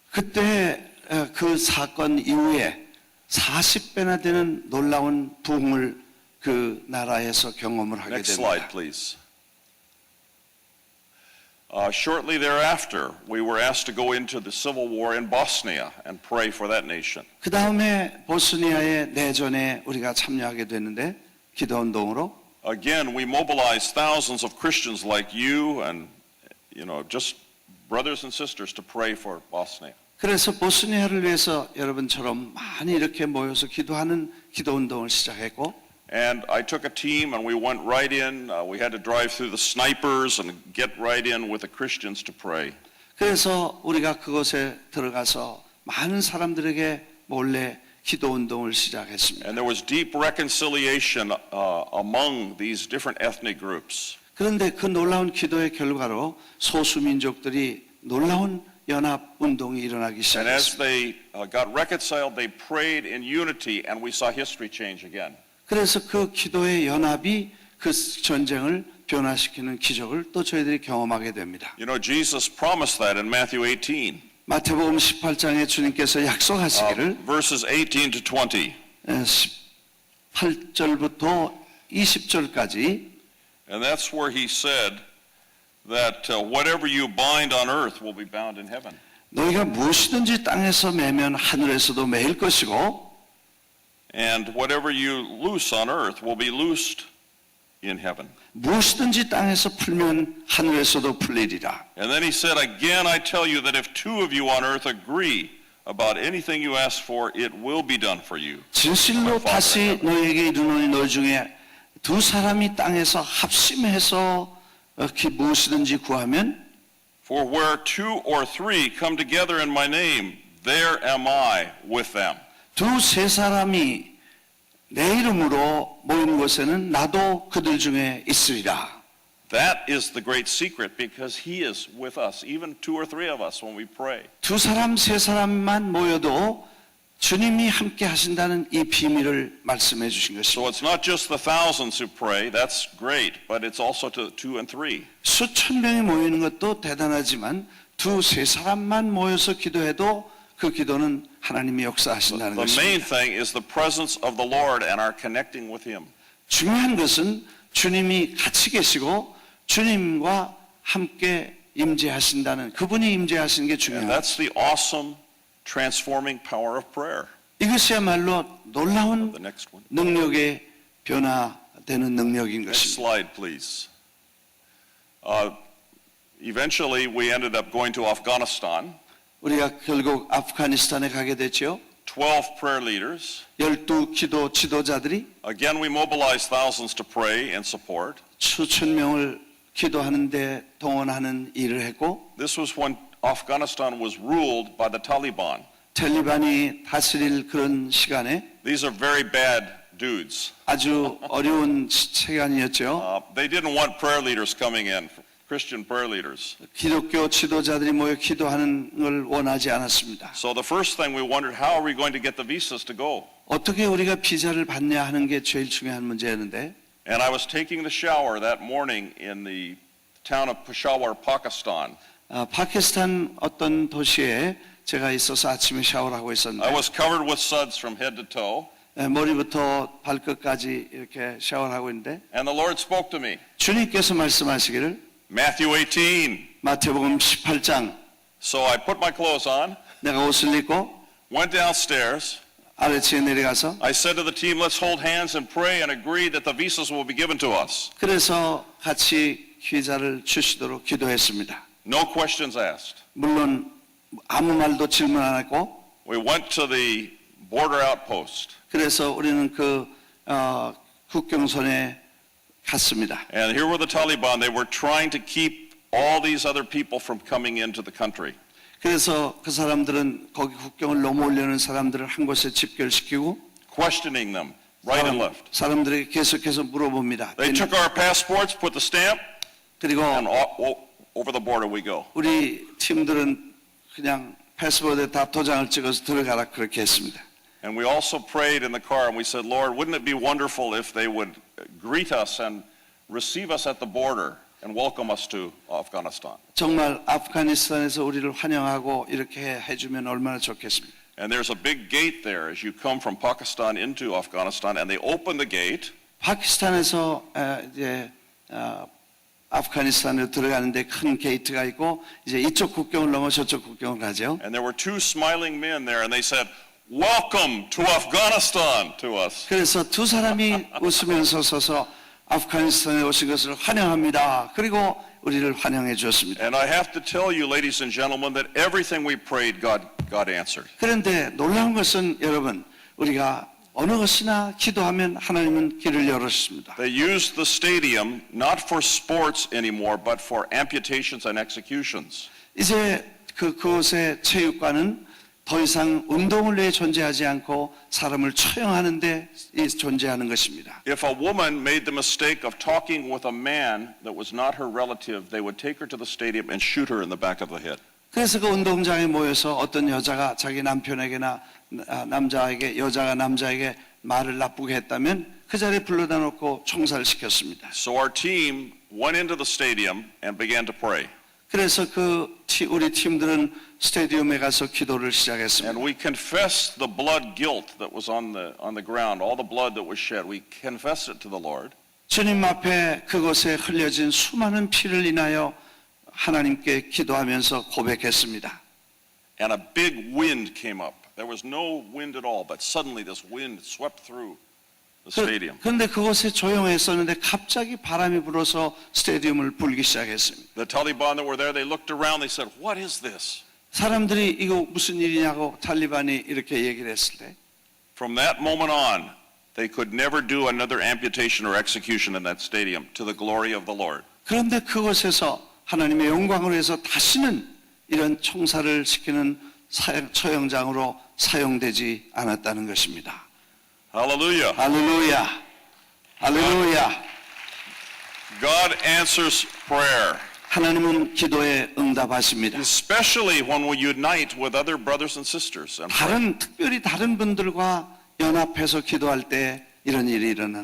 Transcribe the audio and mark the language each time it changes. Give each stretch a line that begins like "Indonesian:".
Korean: 그때 그 사건 이후에 40배나 되는 놀라운 부흥을 그 나라에서 경험을 하게
English: Next slide,
Korean: 됩니다.
English: please. Shortly thereafter, we were asked to go into the civil war in Bosnia and pray for that nation.
Korean: 그 다음에 보스니아의 내전에 우리가 참여하게 됐는데 기도 운동으로
English: Again, we mobilized thousands of Christians like you and, just brothers and sisters to pray for Bosnia.
Korean: 그래서 보스니아를 위해서 여러분처럼 많이 이렇게 모여서 기도하는 기도 운동을 시작했고
English: And I took a team and we went right in. We had to drive through the snipers and get right in with the Christians to pray.
Korean: 그래서 우리가 그곳에 들어가서 많은 사람들에게 몰래 기도 운동을 시작했습니다.
English: And there was deep reconciliation among these different ethnic groups.
Korean: 그런데 그 놀라운 기도의 결과로 소수 민족들이 놀라운 연합 운동이 일어나기
English: And as
Korean: 시작했습니다.
English: they got reconciled, they prayed in unity and we saw history change again.
Korean: 그래서 그 기도의 연합이 그 전쟁을 변화시키는 기적을 또 저희들이 경험하게 됩니다.
English: You know, Jesus promised that in Matthew 18,
Korean: 마태복음 18장에 주님께서 약속하시기를
English: verses 18 to 20.
Korean: 18절부터 20절까지
English: And that's where he said that whatever you bind on earth will be bound in heaven.
Korean: 너희가 무엇이든지 땅에서 매면 하늘에서도 매일 것이고
English: And whatever you loose on earth will be loosed in heaven.
Korean: 무엇이든지 땅에서 풀면 하늘에서도 풀리리라.
English: And then he said, again, I tell you that if two of you on earth agree about anything you ask for, it will be done for you.
Korean: 진실로 다시 너희에게 이르노니 너희 중에 두 사람이 땅에서 합심해서 무엇이든지 구하면
English: For where two or three come together in my name, there am I with them.
Korean: 두세 사람이 내 이름으로 모인 곳에는 나도 그들 중에 있으리라.
English: That is the great secret because he is with us, even two or three of us when we pray.
Korean: 두 사람 세 사람만 모여도 주님이 함께 하신다는 이 비밀을 말씀해 주신
English: So
Korean: 것입니다.
English: it's not just the thousands who pray, that's great, but it's also to two and three.
Korean: 수천 명이 모이는 것도 대단하지만 두세 사람만 모여서 기도해도 그 기도는 하나님이 역사하신다는
English: The main
Korean: 것입니다.
English: thing is the presence of the Lord and our connecting with him.
Korean: 중요한 것은 주님이 같이 계시고 주님과 함께 임재하신다는 그분이 임재하시는 게
English: And
Korean: 중요합니다.
English: that's the awesome transforming power of prayer.
Korean: 이것이야말로 놀라운
English: The next one.
Korean: 능력의 변화되는 능력인
English: Next
Korean: 것입니다.
English: slide, please. Eventually, we ended up going to Afghanistan.
Korean: 우리가 결국 아프가니스탄에 가게 됐죠.
English: 12 prayer leaders.
Korean: 12 기도 지도자들이
English: Again, we mobilized thousands to pray and support.
Korean: 수천 명을 기도하는데 동원하는 일을 했고
English: This was when Afghanistan was ruled by the Taliban.
Korean: 텔리반이 다스릴 그런 시간에
English: These are very bad dudes.
Korean: 아주 어려운 시간이었죠.
English: They didn't want prayer leaders coming in, Christian prayer leaders.
Korean: 기독교 지도자들이 모여 기도하는 걸 원하지 않았습니다.
English: So the first thing we wondered, how are we going to get the visas to go?
Korean: 어떻게 우리가 비자를 받냐 하는 게 제일 중요한 문제였는데
English: And I was taking the shower that morning in the town of Peshawar, Pakistan.
Korean: 파키스탄 어떤 도시에 제가 있어서 아침에 샤워를 하고
English: I
Korean: 있었는데
English: was covered with suds from head to toe,
Korean: 머리부터 발끝까지 이렇게 샤워를 하고 있는데
English: and the Lord spoke to me.
Korean: 주님께서 말씀하시기를
English: Matthew 18.
Korean: 마태복음 18장
English: So I put my clothes on,
Korean: 내가 옷을 입고
English: went downstairs.
Korean: 아래층에 내려가서
English: I said to the team, let's hold hands and pray and agree that the visas will be given to us.
Korean: 그래서 같이 비자를 주시도록 기도했습니다.
English: No questions asked.
Korean: 물론 아무 말도 질문 안 했고
English: We went to the border outpost,
Korean: 그래서 우리는 그 국경선에 갔습니다.
English: and here were the Taliban. They were trying to keep all these other people from coming into the country.
Korean: 그래서 그 사람들은 거기 국경을 넘어오려는 사람들을 한 곳에 집결시키고
English: Questioning them right and left.
Korean: 사람들에게 계속해서 물어봅니다.
English: They took our passports, put the stamp,
Korean: 그리고
English: and over the border we go.
Korean: 우리 팀들은 그냥 패스포드에 다 도장을 찍어서 들어가라 그렇게 했습니다.
English: And we also prayed in the car, and we said, Lord, wouldn't it be wonderful if they would greet us and receive us at the border and welcome us to Afghanistan?
Korean: 정말 아프가니스탄에서 우리를 환영하고 이렇게 해주면 얼마나 좋겠습니까?
English: And there's a big gate there as you come from Pakistan into Afghanistan, and they open the gate,
Korean: 파키스탄에서 이제 아프가니스탄으로 들어가는데 큰 게이트가 있고 이제 이쪽 국경을 넘어 저쪽 국경을 가죠.
English: and there were two smiling men there, and they said, welcome to Afghanistan to us.
Korean: 그래서 두 사람이 웃으면서 서서 아프가니스탄에 오신 것을 환영합니다. 그리고 우리를 환영해 주었습니다.
English: And I have to tell you, ladies and gentlemen, that everything we prayed, God answered.
Korean: 그런데 놀라운 것은 여러분 우리가 어느 것이나 기도하면 하나님은 길을 열어주십니다.
English: They used the stadium not for sports anymore, but for amputations and executions.
Korean: 이제 그곳의 체육관은 더 이상 운동을 위해 존재하지 않고 사람을 처형하는 데 존재하는 것입니다.
English: If a woman made the mistake of talking with a man that was not her relative, they would take her to the stadium and shoot her in the back of the head.
Korean: 그래서 그 운동장에 모여서 어떤 여자가 자기 남편에게나 남자에게 여자가 남자에게 말을 나쁘게 했다면 그 자리에 불러다 놓고 총살시켰습니다.
English: So our team went into the stadium and began to pray.
Korean: 그래서 우리 팀들은 스테디움에 가서 기도를
English: And
Korean: 시작했습니다.
English: we confessed the blood guilt that was on the ground, all the blood that was shed. We confessed it to the Lord.
Korean: 주님 앞에 그곳에 흘려진 수많은 피를 인하여 하나님께 기도하면서 고백했습니다.
English: And a big wind came up. There was no wind at all, but suddenly this wind swept through the stadium.
Korean: 그런데 그곳에 조용했었는데 갑자기 바람이 불어서 스테디움을 불기 시작했습니다.
English: The Taliban that were there, they looked around, they said, "What is this?"
Korean: 사람들이 이거 무슨 일이냐고 탈리반이 이렇게 얘기를 했을 때
English: From that moment on, they could never do another amputation or execution in that stadium to the glory of the Lord.
Korean: 그런데 그곳에서 하나님의 영광을 위해서 다시는 이런 총살을 시키는 처형장으로 사용되지 않았다는 것입니다.
English: Hallelujah.
Korean: 할렐루야. 할렐루야.
English: God answers prayer,
Korean: 하나님은 기도에 응답하십니다.
English: especially when we unite with other brothers and sisters and pray.
Korean: 특별히 다른 분들과 연합해서 기도할 때 이런 일이 일어나는